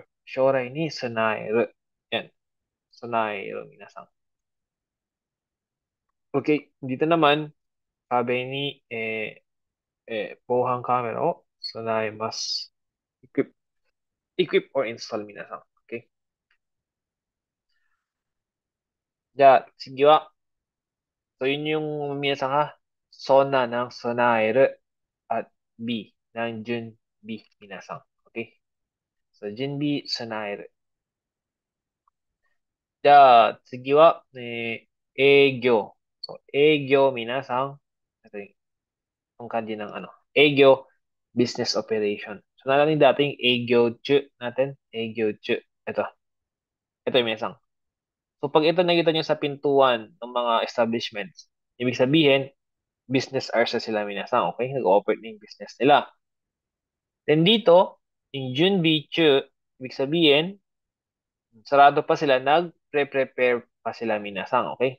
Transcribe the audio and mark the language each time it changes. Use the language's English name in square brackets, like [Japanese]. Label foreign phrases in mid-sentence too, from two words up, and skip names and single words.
[Japanese] 将来に備える. [Filipino] Yan. Sunaeru, minasang. [English] Okay. [Filipino] Dito naman, sabi ni, [Japanese] 防犯カメラを備えます. [English] Equip, equip or install minasang. Okay? [Japanese] じゃあ、次は、 [Filipino] so yun yung minasang ha. Sona ng sonaeru at B ng junbi minasang. Okay? So, junbi, sonaeru. [Japanese] じゃあ、次は、営業. [Filipino] So, 営業 minasang. Ito yung kanji ng ano. [Japanese] 営業, [English] business operation. [Filipino] So, nalala yung dating 営業中 natin. 営業中. Ito yung minasang. So, pag ito nakita nyo sa pintuan ng mga establishments, ibig sabihin, business hours na sila minasang, okay? Nag-operate na yung business nila. Then dito, in Junbichu, ibig sabihin, sarado pa sila, nag-prepare pa sila minasang, okay?